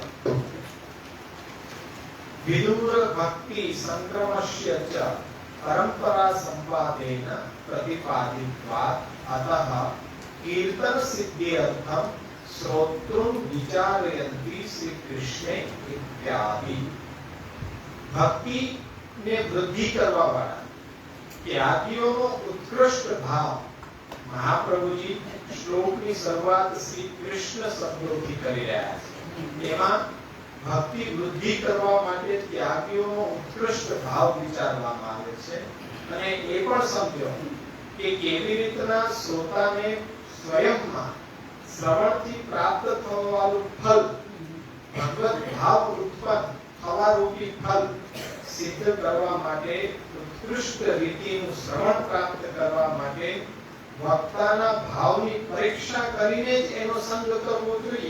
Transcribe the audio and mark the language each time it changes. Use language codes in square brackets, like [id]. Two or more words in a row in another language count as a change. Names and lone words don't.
[sa] विदुर भक्ति संक्रमस्य च परंपरा संवादेन प्रतिपादित्वात् अतः कीर्तन सिद्धि अर्थम श्रोतृं विचारयन्ति श्री कृष्णे इत्यादि। [gu] ભક્તિ ને વૃદ્ધિ કરવા વાળા ત્યાગીઓનો ઉત્કૃષ્ટ ભાવ મહાપ્રભુજી શ્લોકની શરૂઆત શ્રી કૃષ્ણ શબ્દોથી કરી રહ્યા છે। એમાં ભક્તિ વૃદ્ધિ કરવા માટે ત્યાગીઓનો ઉત્કૃષ્ટ ભાવ વિચારવામાં આવે છે અને એ પણ સમજો કે કેવી રીતના શ્રોતાને સ્વયંમાં શ્રવણથી પ્રાપ્ત થવાનું ફલ ભગવત ભાવ ઉત્પન્ન થવા રૂપી ફલ સિદ્ધ કરવા માટે ઉત્કૃષ્ટ રીતિનું શ્રવણ પ્રાપ્ત કરવા માટે વક્તાના ભાવની પરીક્ષા કરીને જ એનો સંગ કરવો જોઈએ।